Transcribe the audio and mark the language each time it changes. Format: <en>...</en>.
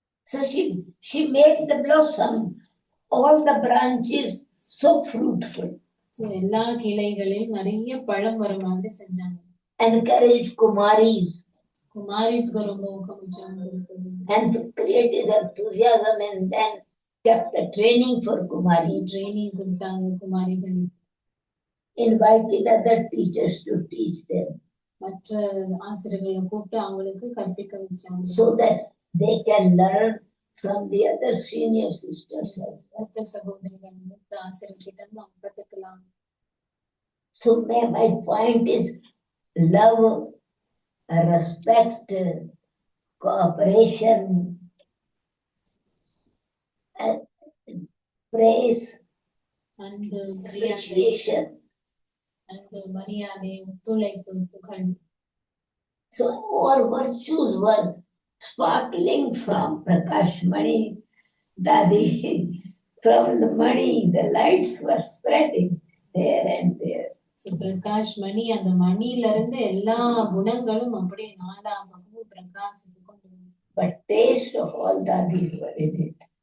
<en>So she made the blossom, all the branches so fruitful.</en> <ta>So எல்லா கிளைகளிலும் நிறைய பழம் வர மாதிரி செஞ்சாங்க.</ta> <en>Encouraged Kumaris.</en> <ta>குமாரிஸ்க்கு ரொம்ப ஊக்கமிச்சாங்க கொடுத்தது.</ta> <en>and to create his enthusiasm, and then kept the training for Kumari.</en> <ta>Training கொடுத்தாங்க குமாரிகள்.</ta> <en>Invited other teachers to teach them</en> <ta>மற்ற ஆசிரியர்களை கூப்பிட்டு அவங்களுக்கு கற்பிக்க வச்சாங்க.</ta> <en>so that they can learn from the other senior sisters as well.</en> <ta>மூத்த சகோதரிகள் மூத்த ஆசிரியர்கிட்ட இருந்து அவங்க கத்துக்கலாம்.</ta> <en>So my point is love, respect, cooperation, praise,</en> <ta>அன்பு மரியாதை,</ta> <en>appreciation.</en> <ta>அன்பு மரியாதை, ஒத்துழைப்பு, புகழ்.</ta> <en>So all virtues were sparkling from Prakash Mani, Dadi. From the Mani, the lights were spreading here and there.</en> <ta>So Prakash மணி, அந்த மணியில இருந்து எல்லா குணங்களும் அப்படியே நாலா பக்கமும் பிரகாசித்து கொண்டு.</ta> <en>But taste of all Dadis were in it.</en>